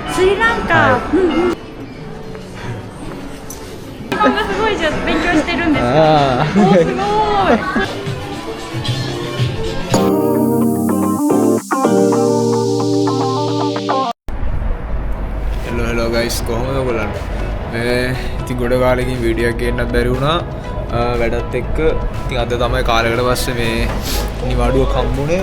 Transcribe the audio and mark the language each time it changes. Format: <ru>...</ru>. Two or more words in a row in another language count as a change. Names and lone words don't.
<ja>スリランカ。日本語すごいじゃ勉強してるんですか。おすごい。</ja> <en>Hello guys,</en> <si>කොහොමද ඔයගොල්ලන්ට? මේ ඉතින් ගොඩ කාලෙකින් වීඩියෝ එකක් ගන්නත් බැරි වුණා. වැඩත් එක්ක ඉතින් අද තමයි කාලයකට පස්සේ මේ නිවාඩුවක් හම්බුනේ.</si>